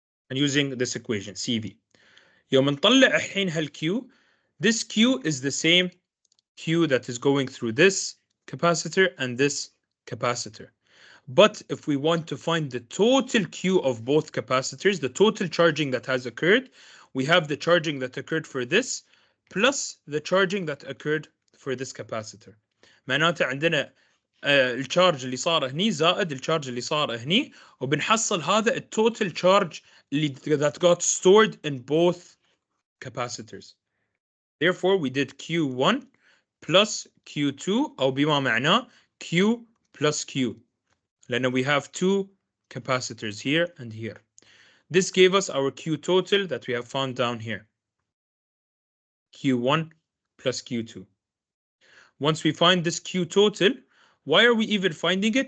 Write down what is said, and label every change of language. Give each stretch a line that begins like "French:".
English: And using this equation, CV.
Arabic: يوم نطلع الحين هالQ,
English: this Q is the same Q that is going through this capacitor and this capacitor. But if we want to find the total Q of both capacitors, the total charging that has occurred, we have the charging that occurred for this plus the charging that occurred for this capacitor.
Arabic: معناته عندنا الشارج اللي صار هني زائد الشارج اللي صار هني وبنحصل هذا التوتال
English: charge that got stored in both capacitors. Therefore, we did Q1 plus Q2
Arabic: أو بما معناه
English: Q plus Q.
Arabic: لأن
English: we have two capacitors here and here. This gave us our Q total that we have found down here. Q1 plus Q2. Once we find this Q total, why are we even finding it?